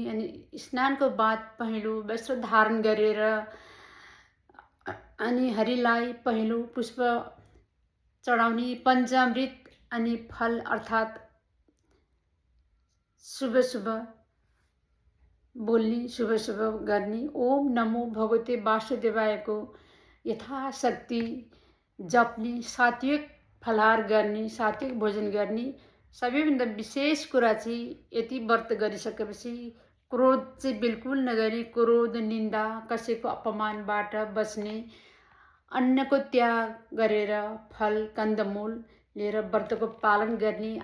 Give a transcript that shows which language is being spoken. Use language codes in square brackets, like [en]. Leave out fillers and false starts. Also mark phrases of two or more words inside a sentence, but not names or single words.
[ne] अनि स्नानको बाद पहेँलो वस्त्र धारण गरेर अनि हरिलाई पहेँलो पुष्प चढाउने, पञ्चामृत अनि फल अर्थात् शुभ शुभ बोल्ने, शुभ शुभ गर्ने। [sa] ओम नमो भगवते वासुदेवायको [ne] यथाशक्ति जप्ने, सात्विक फलाहार गर्ने, सात्विक भोजन गर्ने। सबैभन्दा विशेष कुरा चाहिँ यति व्रत गरिसकेपछि क्रोध चाहिँ बिल्कुल नगर्ने। क्रोध, निन्दा, कसैको अपमानबाट बच्ने, अन्नको त्याग गरेर फल कन्दमूल लिएर व्रतको पालन गर्ने।